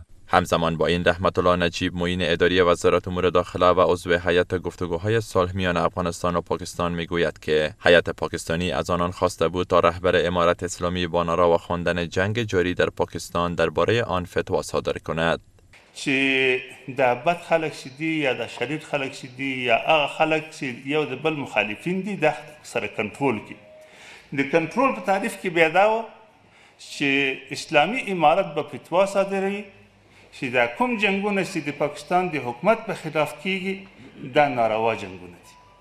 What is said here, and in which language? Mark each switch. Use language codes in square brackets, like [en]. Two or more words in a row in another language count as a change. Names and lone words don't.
[fa] همزمان با این رحمت الله نجیب، معین اداری وزارت امور داخله و عضو هیئت گفتگوهای صلح میان افغانستان و پاکستان میگوید که هیئت پاکستانی از آنان خواسته بود تا رهبر امارت اسلامی با ناروا خواندن جنگ جاری در پاکستان درباره آن فتوا صادر کند. [ps] چې د بد خلک شدي یا د شریر خلک شدي یا هغه خلک چې یو د بل مخالفین دي د سره کنټرول کی د کنټرول په تعریف کې بیا دا و چې اسلامي امارت به فتوا صادروي چې دا کوم جنگونه چې د پاکستان د حکومت په خلاف کیږي دا ناروا جنگونه دي.